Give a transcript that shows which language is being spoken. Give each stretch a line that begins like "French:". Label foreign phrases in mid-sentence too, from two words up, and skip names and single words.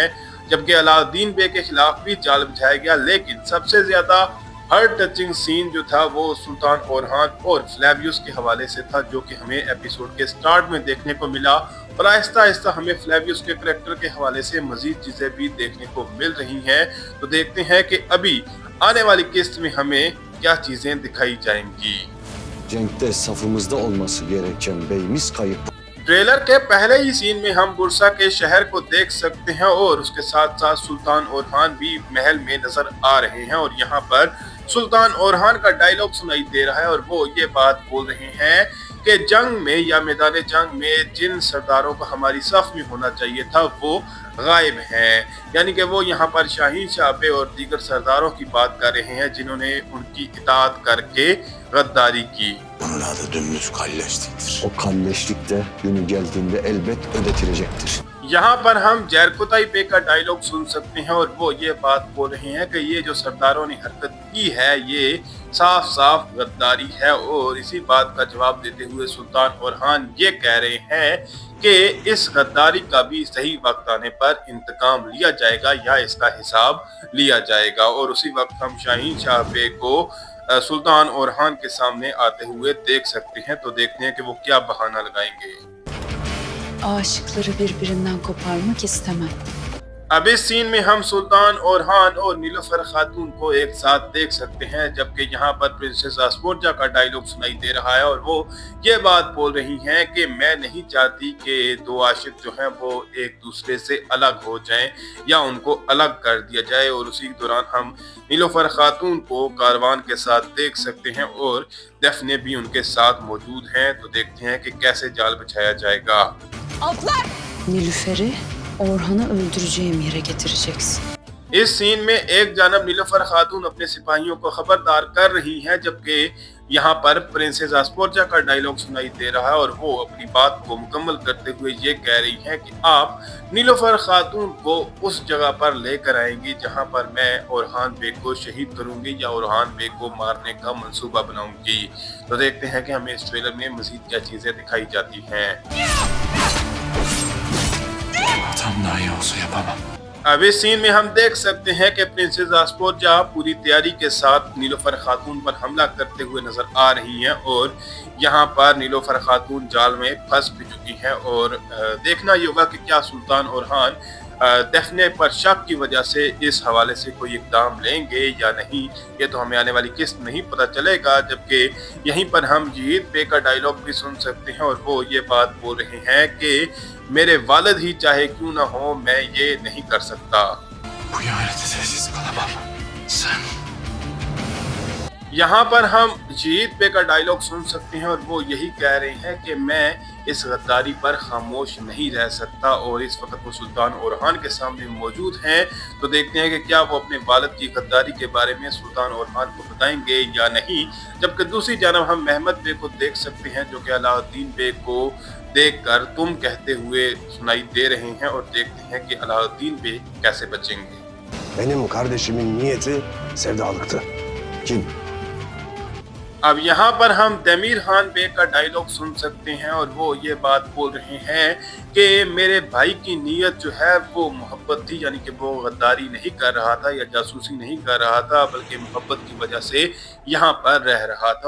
Urdu: جبکہ علاؤالدین بے کے خلاف بھی جال بچھایا گیا، لیکن سب سے زیادہ
English: heart touching scene
Urdu: جو تھا وہ سلطان اورحان اور فلیویس کے حوالے سے تھا، جو کہ ہمیں ایپیسوڈ کے اسٹارٹ میں دیکھنے کو ملا اور آہستہ آہستہ ہمیں فلیویس کے کریکٹر کے حوالے سے مزید چیزیں بھی دیکھنے کو مل رہی ہیں. تو دیکھتے ہیں کہ ابھی آنے والی قسط میں ہمیں کیا چیزیں دکھائی جائیں گی.
Turkish: Cenk'te safımızda olması gereken beyimiz kayıp.
Urdu: ٹریلر کے پہلے ہی سین میں ہم برسا کے شہر کو دیکھ سکتے ہیں اور اس کے ساتھ ساتھ سلطان اورحان بھی محل میں نظر آ رہے ہیں اور یہاں پر سلطان اورحان کا ڈائیلاگ سنائی دے رہا ہے اور وہ یہ بات بول رہے ہیں کہ جنگ میں یا میدان جنگ میں جن سرداروں کو ہماری صف میں ہونا چاہیے تھا وہ غائب ہیں. یعنی کہ وہ یہاں پر شاہین شاہ بے اور دیگر سرداروں کی بات کر رہے ہیں جنہوں نے ان کی اطاعت کر کے غداری کی.
Turkish: Bunun adı dümdüz kalleşliktir. O kalleşlik de günü geldiğinde elbet ödetilecektir.
Urdu: یہاں پر ہم جرکتائی بے کا ڈائیلاگ سن سکتے ہیں اور وہ یہ بات بول رہے ہیں کہ یہ جو سرداروں نے حرکت کی ہے یہ صاف صاف غداری ہے اور اسی بات کا جواب دیتے ہوئے سلطان اورحان یہ کہہ رہے ہیں کہ اس غداری کا بھی صحیح وقت آنے پر انتقام لیا جائے گا یا اس کا حساب لیا جائے گا. اور اسی وقت ہم شاہین شاہ بے کو سلطان اورحان کے سامنے آتے ہوئے دیکھ سکتے ہیں. تو دیکھتے ہیں کہ وہ کیا بہانہ لگائیں گے.
Turkish: Aşıkları birbirinden koparmak istemem.
Urdu: اب اس سین میں ہم سلطان اورحان اور نیلوفر خاتون کو ایک ساتھ دیکھ سکتے ہیں، جبکہ یہاں پر پرنسس اسپورجا کا ڈائیلاگ سنائی دے رہا ہے اور وہ یہ بات بول رہی ہیں کہ میں نہیں چاہتی کہ دو عاشق جو ہیں وہ ایک دوسرے سے الگ ہو جائیں یا ان کو الگ کر دیا جائے. اور اسی دوران ہم نیلوفر خاتون کو کاروان کے ساتھ دیکھ سکتے ہیں اور دفنے بھی ان کے ساتھ موجود ہیں. تو دیکھتے ہیں کہ کیسے جال بچھایا جائے گا.
Turkish: Nilüfer'i Orhan'ı öldüreceğim yere getireceksin.
Urdu: اس سین میں ایک جانب نیلوفر خاتون اپنے سپاہیوں کو خبردار کر رہی ہے، جبکہ یہاں پر پرنسس اسپورجا کا ڈائیلاگ سنائی دے رہا ہے اور وہ اپنی بات کو مکمل کرتے ہوئے یہ کہہ رہی ہیں کہ آپ نیلوفر خاتون کو اس جگہ پر لے کر آئیں گی جہاں پر میں اورحان بیگ کو شہید کروں گی یا اورحان بیگ کو مارنے کا منصوبہ بناؤں گی. تو دیکھتے ہیں کہ ہمیں اس ٹریلر میں مزید کیا چیزیں دکھائی جاتی ہیں.
Turkish: Tam daha iyi olsa yapamam.
Urdu: اب اس سین میں ہم دیکھ سکتے ہیں کہ پرنسس اسپورجا پوری تیاری کے ساتھ نیلوفر خاتون پر حملہ کرتے ہوئے نظر آ رہی ہیں اور یہاں پر نیلوفر خاتون جال میں پھنس بھی چکی ہیں. اور دیکھنا یہ ہوگا کہ کیا سلطان اورحان دفنے پر شک کی وجہ سے اس حوالے سے کوئی اقدام لیں گے یا نہیں، یہ تو ہمیں آنے والی قسط میں ہی پتا چلے گا. جبکہ یہیں پر ہم جیت بے کا ڈائیلاگ بھی سن سکتے ہیں اور وہ یہ بات بول رہے ہیں کہ میرے والد ہی چاہے کیوں نہ ہو میں یہ نہیں کر سکتا.
Turkish: Bu ihanete sessiz kalamam. Sen
Urdu: یہاں پر ہم جیت بے کا ڈائیلاگ سن سکتے ہیں اور وہ یہی کہہ رہے ہیں کہ میں اس غداری پر خاموش نہیں رہ سکتا. اور اس وقت وہ سلطان اورحان کے سامنے موجود ہیں۔ تو دیکھتے ہیں کہ کیا وہ اپنے والد کی غداری کے بارے میں سلطان اورحان کو بتائیں گے یا نہیں. جبکہ دوسری جانب ہم محمد بے کو دیکھ سکتے ہیں جو کہ علاؤالدین بے کو دیکھ کر تم کہتے ہوئے سنائی دے رہے ہیں اور دیکھتے ہیں کہ علاؤالدین بے کیسے بچیں گے.
Turkish: Benim kardeşimin niyeti sevdalıktı. Kim?
Urdu: اب یہاں پر ہم تمیر خان بے کا ڈائیلاگ سن سکتے ہیں اور وہ یہ بات بول رہے ہیں کہ میرے بھائی کی نیت جو ہے وہ محبت تھی، یعنی کہ وہ غداری نہیں کر رہا تھا یا جاسوسی نہیں کر رہا تھا، بلکہ محبت کی وجہ سے یہاں پر رہ رہا تھا.